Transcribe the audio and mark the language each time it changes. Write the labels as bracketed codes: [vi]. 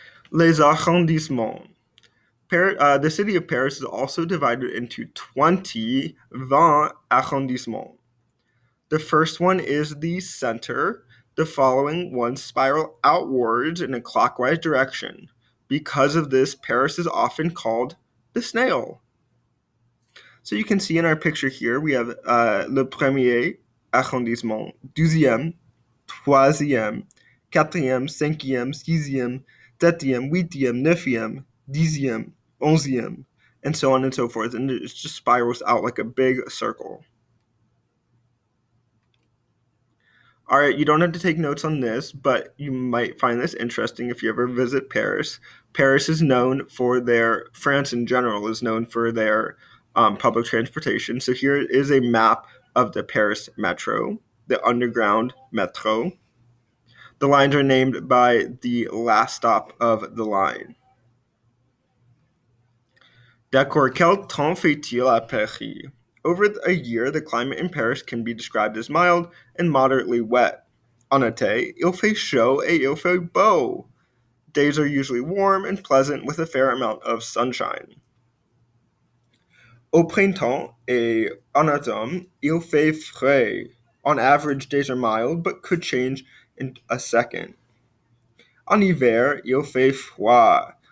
[en] Les arrondissements. The city of Paris is also divided into 20 arrondissements. The first one is the center. The following ones spiral outwards in a clockwise direction. Because of this, Paris is often called the snail. So you can see in our picture here, we have [fr] le premier arrondissement, deuxième, troisième, quatrième, cinquième, sixième, septième, huitième, neuvième, dixième, onzième, [en] and so on and so forth. And it just spirals out like a big circle. All right, you don't have to take notes on this, but you might find this interesting if you ever visit Paris. France in general is known for their public transportation. So here is a map of the Paris Metro, the underground metro. The lines are named by the last stop of the line. [fr] D'accord, quel temps fait-il à Paris? [en] Over a year, the climate in Paris can be described as mild and moderately wet. [fr] En été, il fait chaud et il fait beau. [en] Days are usually warm and pleasant with a fair amount of sunshine. [fr] Au printemps et en automne, il fait frais. [en] On average, days are mild but could change in a second. [fr] En hiver, il fait froid.